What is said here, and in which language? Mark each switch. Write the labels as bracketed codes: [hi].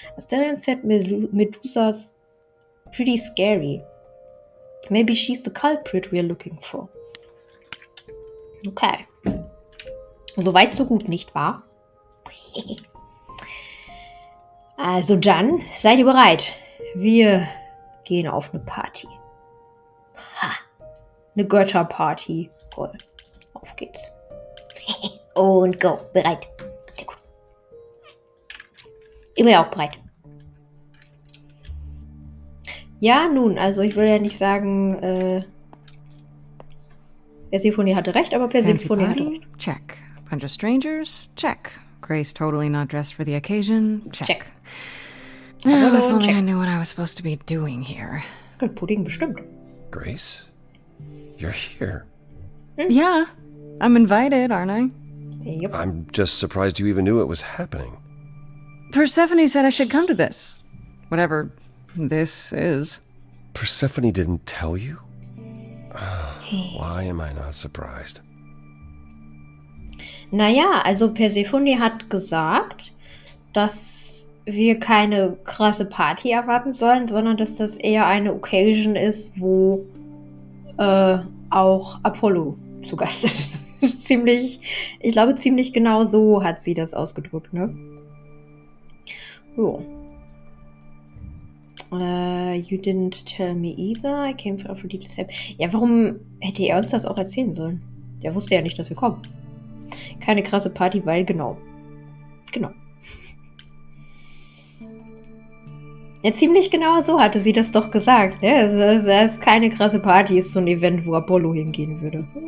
[en] Asterion said Medusa's pretty scary. Maybe she's the culprit we're looking for. Okay. [de] Soweit, so gut, nicht wahr? Also dann, seid ihr bereit? Wir gehen auf eine Party. Ha! Eine Götterparty. Toll. Auf geht's. Und go. Bereit. Sehr gut. Ich bin auch bereit. Ja, nun, also ich will ja nicht sagen, Persephone hatte recht, aber Persephone hatte recht. [en] Check. Bunch of strangers? Check. Grace totally not dressed for the occasion? Check. Well, if only I knew what I was supposed to be doing here. [de] Pudding bestimmt. [en] Grace? You're here. Yeah. I'm invited, aren't I? Yep. I'm just surprised you even knew it was happening. Persephone said I should come to this. Whatever this is. Persephone didn't tell you? Why am I not surprised? [de] Naja, also Persephone hat gesagt, dass wir keine krasse Party erwarten sollen, sondern dass das eher eine Occasion ist, wo auch Apollo zu Gast ist. Ich glaube, ziemlich genau so hat sie das ausgedrückt, ne? Jo. [en] You didn't tell me either. I came for Aphrodite to help. [de] Ja, warum hätte er uns das auch erzählen sollen? Der wusste ja nicht, dass wir kommen. Keine krasse Party, weil genau. Ja, ziemlich genau so hatte sie das doch gesagt. Ne? Es ist keine krasse Party, ist so ein Event, wo Apollo hingehen würde.